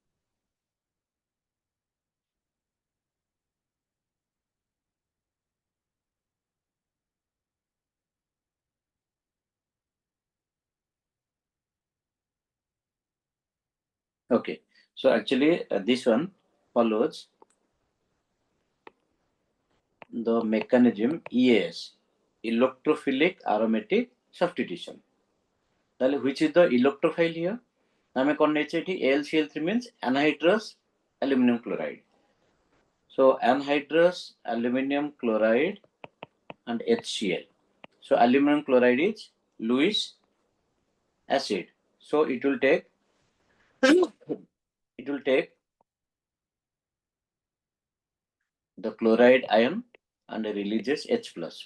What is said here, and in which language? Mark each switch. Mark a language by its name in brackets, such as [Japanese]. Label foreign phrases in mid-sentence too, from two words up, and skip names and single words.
[English] Okay, so actually this one follows the mechanism EAS, electrophilic aromatic substitution. Which is the electrophile here? [Odia] ଆମେ କ'ଣ ନେଇଛେ ଏଠି [English] AlCl3 means anhydrous aluminum chloride. So anhydrous aluminum chloride and HCl. So aluminum chloride is Lewis acid. So it will take the chloride ion and releases H plus.